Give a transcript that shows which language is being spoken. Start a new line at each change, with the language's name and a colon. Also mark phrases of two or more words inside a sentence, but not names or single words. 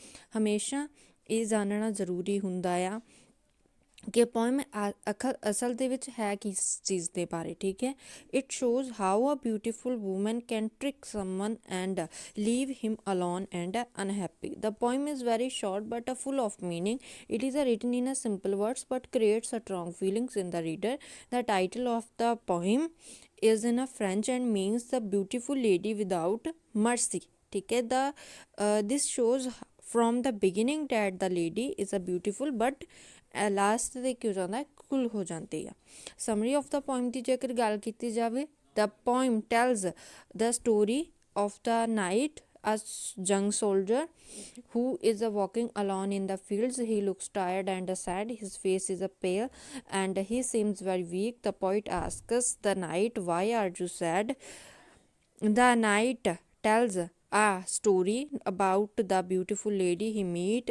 Punjabi: ਹਮੇਸ਼ਾ ਇਹ ਜਾਣਨਾ ਜ਼ਰੂਰੀ ਹੁੰਦਾ ਆ ਕਿ ਪੋਇਮ ਅਸਲ ਦੇ ਵਿੱਚ ਹੈ ਕਿਸ ਚੀਜ਼ ਦੇ ਬਾਰੇ। ਠੀਕ ਹੈ,
English: it shows how a beautiful woman can trick someone and leave him alone and unhappy. the poem is very short but full of meaning. It is written in a simple words but creates a strong feelings in the reader. The title of the poem is in a French and means the beautiful lady without mercy.
Punjabi: ਠੀਕ ਹੈ,
English: this shows from the beginning that the lady is a beautiful but
Punjabi: ਲਾਸਟ 'ਤੇ ਕੀ ਹੋ ਜਾਂਦਾ, ਕੁਲ ਹੋ ਜਾਂਦੀ ਆ।
English: summary of the poem
Punjabi: ਦੀ ਜੇਕਰ ਗੱਲ ਕੀਤੀ ਜਾਵੇ,
English: the poem tells the story of the knight a young soldier who is walking alone in the fields. He looks tired and sad. His face is pale and he seems very weak. The poet asks the knight, why are you sad? The knight tells a story about the beautiful lady he met.